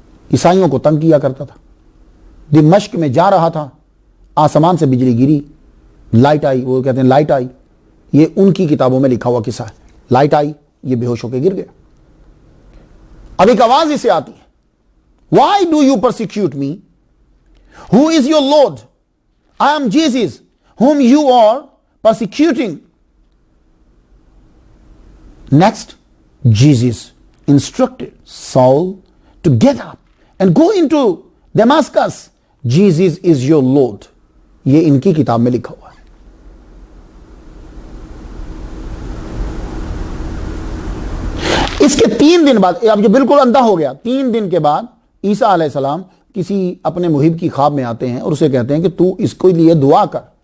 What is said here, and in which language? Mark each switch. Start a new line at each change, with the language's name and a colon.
Urdu: عیسائیوں کو تنگ کیا کرتا تھا، دمشق میں جا رہا تھا، آسمان سے بجلی گری، لائٹ آئی، وہ کہتے ہیں لائٹ آئی، یہ ان کی کتابوں میں لکھا ہوا قصہ ہے، لائٹ آئی، یہ بے ہوش ہو کے گر گیا۔ اب ایک آواز اسے آتی ہے،
English: Why do you persecute me? Who is your Lord? I am Jesus, whom you are persecuting. Next, Jesus instructed Saul to get up and go into Damascus. Jesus is your Lord.
Urdu: یہ ان کی کتاب میں لکھا ہوا ہے۔ اس کے 3 دن بعد، اب جو بالکل اندھا ہو گیا، 3 دن کے بعد عیسیٰ علیہ السلام کسی اپنے محب کی خواب میں آتے ہیں اور اسے کہتے ہیں کہ تو اس کے لیے دعا کر،